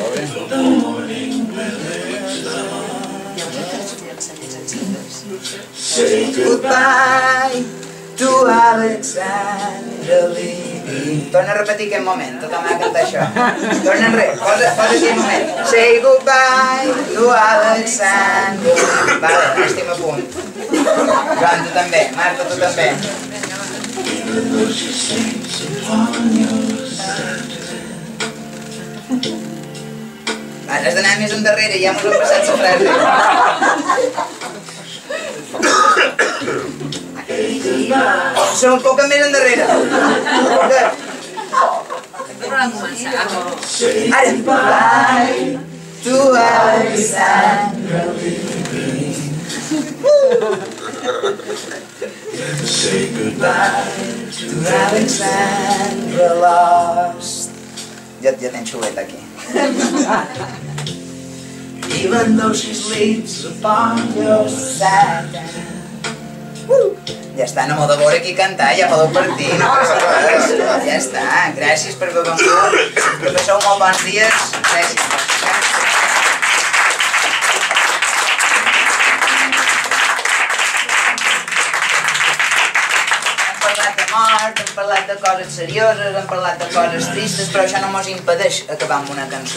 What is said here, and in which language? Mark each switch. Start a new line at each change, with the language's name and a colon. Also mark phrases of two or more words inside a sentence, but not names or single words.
English: Goodbye to Alexandra Lee.
Catalan: Torna a repetir aquest moment, tothom ha de cantar això. Torna enrere, posa aquell moment.
English: Say goodbye to Alexandra Lee.
Catalan: Vale, estem a punt. Joan, tu també. Marta, tu també. Has d'anar més endarrere, ja m'ho hem passat la frase. Som un poc més endarrere. Torna a començar. Ara.
English: Goodbye to Alexandra Lee. Say goodbye to Alexandra Lost.
Catalan: Ja tens xulet aquí.
English: Even though she sleeps upon your side.
Catalan: Ja està, no m'ho de veure aquí cantar, ja podeu partir, no passa res. Ja està, gràcies per haver vengut, que passeu molt bons dies, gràcies. Hem parlat de coses serioses, hem parlat de coses tristes, però això no mos impedeix acabar amb una cançó.